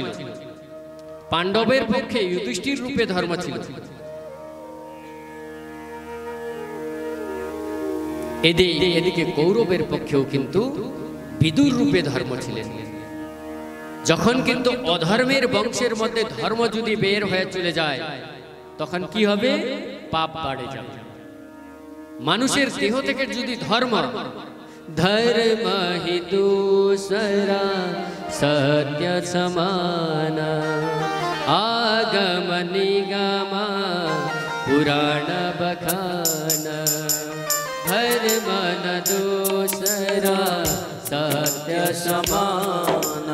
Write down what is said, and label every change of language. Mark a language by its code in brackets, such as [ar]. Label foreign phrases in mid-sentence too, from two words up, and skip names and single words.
[bn] পাণ্ডবের পক্ষে যুধিষ্ঠির রূপে ধর্ম ছিল, এদিকে কৌরবের পক্ষেও কিন্তু বিদুর রূপে ধর্ম ছিলেন। যখন কিন্তু অধর্মের বংশের মধ্যে ধর্ম যদি বের হয়ে চলে যায় তখন কি হবে? পাপ বাড়ে যাবে। মানুষের দেহ থেকে যদি ধর্ম [awa] धर्म हि दूसरा सत्य समान आगम निगम पुराण बखान धर्म न दूसरा सत्य समान।